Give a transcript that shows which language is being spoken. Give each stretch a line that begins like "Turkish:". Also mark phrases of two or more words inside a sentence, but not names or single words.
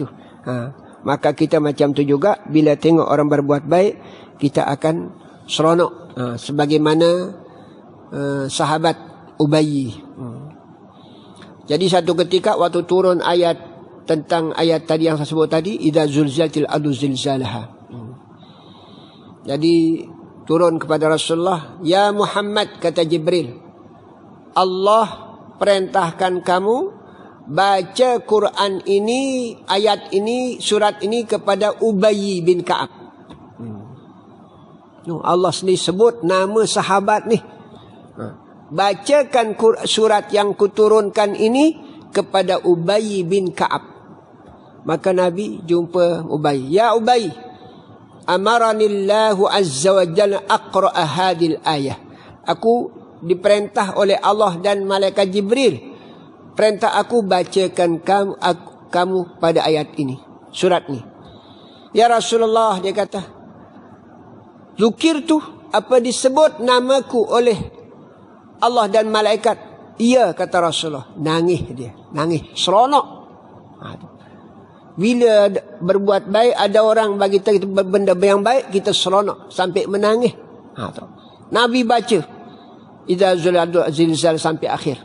Malay: Maka kita macam tu juga, bila tengok orang berbuat baik, kita akan seronok. Sebagaimana sahabat Ubayy. Jadi satu ketika waktu turun ayat tentang ayat tadi yang saya sebut tadi,
Arabic: إذا زلزلت الأرض زلزالها.
Malay: Jadi turun kepada Rasulullah, ya Muhammad, kata Jibril, Allah perintahkan kamu baca Quran ini, ayat ini, surat ini kepada Ubayy bin Ka'ab. Allah sendiri sebut nama sahabat ni. Bacakan surat yang kuturunkan ini kepada Ubayy bin Ka'ab. Maka Nabi jumpa Ubayy.
Arabic: يا أبي، أمرني الله عز وجل أقرأ هذه الآية.
Malay: Aku diperintah oleh Allah dan malaikat Jibril. Perintah aku bacakan kamu pada ayat ini, surat ni. Ya Rasulullah, dia kata, zukirtu, apa disebut namaku oleh Allah dan malaikat? Iya, kata Rasulullah. Nangis dia, nangis, seronok. Bila berbuat baik, ada orang bagi kita benda yang baik, kita seronok sampai menangis. Nabi baca
Arabic: إذا زلزلت الزلزال
Malay: sampai akhir.